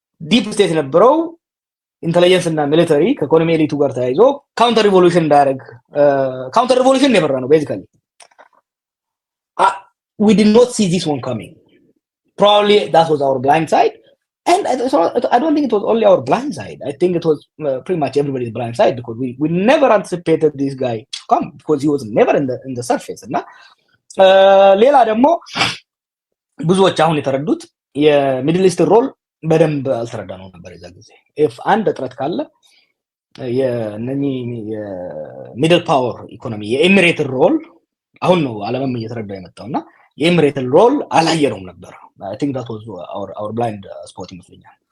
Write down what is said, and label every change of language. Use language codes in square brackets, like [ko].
[am] ዲፕ ስቴት ነበረው ኢንተለጀንስ እና ሚሊተሪ ከኢኮኖሚ ኤሊቱ ጋር ተያይዞ ካውንተር ሪቮሉሽን እንዳያደርግ ካውንተር ሪቮሉሽን ነበር ነው basically. [en] We did not see this one coming. Probably that was our blind side, and I don't think it was only our blind side. I think it was pretty much everybody's blind side, because we never anticipated this guy come, because he was never in the surface. [am] እና ሌላ ደግሞ ብዙዎች አሁን የተረዱት የሚድል ኢስት ሮል በደንብ አልተረዳነው ነበር የዛ ጊዜ። if አንድ እጥረት ካለ የሚድል ፓወር ኢኮኖሚ የኤሚሬት ሮል አሁን ነው ዓለምም እየተረዳ የመጣውና የኤሚሬት ሮል አላየነውም ነበር። [en] I think that was our blind spot [am] ይመስለኛል።